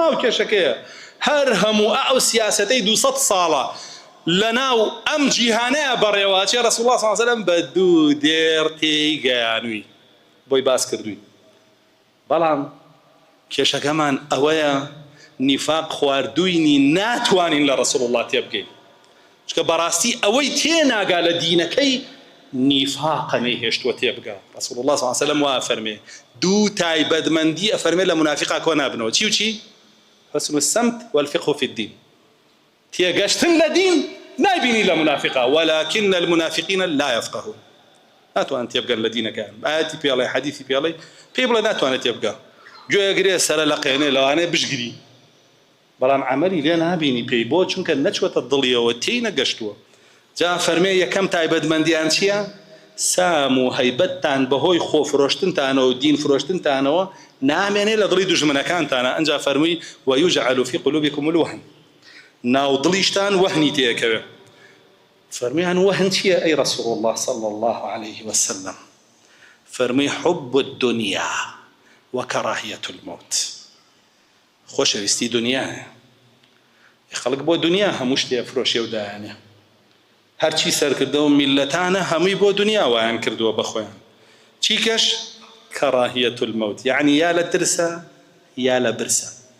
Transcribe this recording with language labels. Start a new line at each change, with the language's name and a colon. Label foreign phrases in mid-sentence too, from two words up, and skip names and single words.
Central Kurdish: ئەو کێشەکەیە هەر هەموو ئەو سیاسەتەی 200 ساڵە لە ناو ئەم جیهانەیە بەڕێوەچێ
Arabic: ڕەسوڵ الله صلی الله علیه وسلم
Central Kurdish: بە دوو دێر تێیگەیانووی بۆی باس کردووی بەڵام کێشەکەمان ئەوەیە نیفاق خواردووینی ناتوانین لە
Arabic: ڕەسوڵ الله
Central Kurdish: تێبگەین چکە بەڕاستی ئەوەی تێناگا لە دینەکەی نیفاقە نەیهێشتووە تێبگا
Arabic: ڕەسوڵ الله صلی الله علیه وسلم
Central Kurdish: وا ئەفەرمێ دوو تایبەتمەندی ئەفەرمێ لە منافقا کۆ نابنەوە چی و چی
Arabic: حسن السمت والفقه في الدين
Central Kurdish: تێگەشتن لە دین نایبینی لە منافقا
Arabic: ولكن المنافقين لا يفقهون
Central Kurdish: ناتوان تێبگەن لە دینەکان ئاەتی پێڵێ حەدیثی پێڵێ پێی بڵێ ناتوانێت تێبگا گوێگرێ سەرە لە قێنێ لەوانەیە بشگری بەڵام عملی لێ نابینی پێی بۆ چونکە نەچوەتە دڵیەوە تێی نەگەشتووە جا فەرمێ یەکەم تایبەتمەندیان چییە سام و هەیبەتتان بەهۆی خۆ فرۆشتنتانەوە و دین فرۆشتنتانەوە نامێنێ لە دڵی دوژمنەکانتانە ئەنجا فەرمووی
Arabic: ويجعل في قلوبكم الوهن
Central Kurdish: ناو دڵیشتان وەهنی تێەکەوێ فەرموویان وەهن چییە ئەی
Arabic: ڕەسوڵ الله صلى الله عليه وسلم
Central Kurdish: فەرمووی
Arabic: حب الدنيا وكراهية الموت
Central Kurdish: خۆشەویستی دنیاە خەڵک بۆ دنیا هەموو شتێ فرۆشێ و دایانێ هەرچی سەرکردە و میلەتانە هەمووی بۆ دنیا وایان کردووە بەخۆیان چیکەش
Arabic: کەڕاهیەت المەوت
Central Kurdish: یعنی یا لە ترسە یا لە برسە